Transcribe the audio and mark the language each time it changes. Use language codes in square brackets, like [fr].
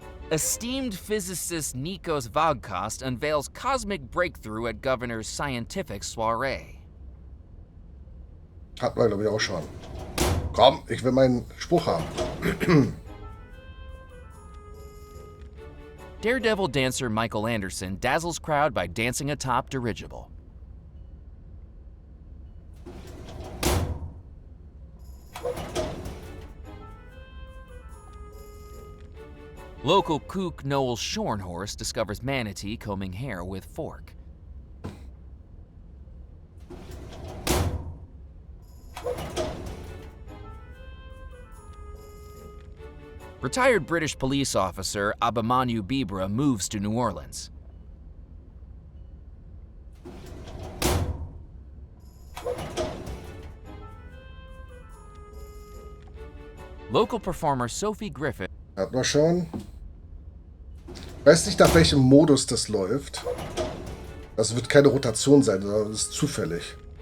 [en] Esteemed physicist Nikos Vagkast unveils cosmic breakthrough at governor's scientific soiree. [de] Hatten wir, glaube ich, auch schon. Komm, ich will meinen Spruch haben. [en] Daredevil dancer Michael Anderson dazzles crowd by dancing atop dirigible. Local kook Noel Shornhorse discovers manatee combing hair with fork. Retired British police officer Abimanu Bibra moves to New Orleans. Local performer Sophie Griffith. [de] Hatten wir schon. Weiß nicht, nach welchem Modus das läuft. Das wird keine Rotation sein, sondern das ist zufällig.